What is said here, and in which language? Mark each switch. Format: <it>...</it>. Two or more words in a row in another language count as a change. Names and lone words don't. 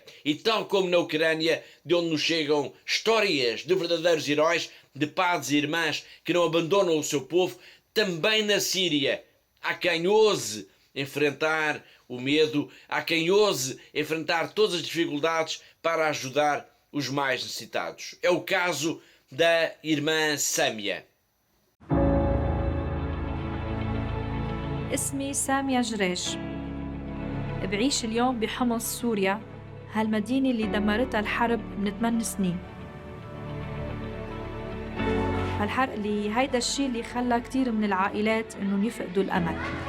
<pt>E tal como na Ucrânia, de onde nos chegam histórias de verdadeiros heróis, de padres e irmãs que não abandonam o seu povo, também na Síria há quem ouse enfrentar o medo, há quem ouse enfrentar todas as dificuldades para ajudar os mais necessitados. É o caso da irmã Sâmia.</pt> <ar>اسمي سامية جريش. بعيش اليوم بحمص سوريا، هالمدينة اللي دمرتها الحرب من 8 سنين. هالحرق اللي هيدا الشيء اللي خلى كتير من العائلات انهم يفقدوا الامل.</ar>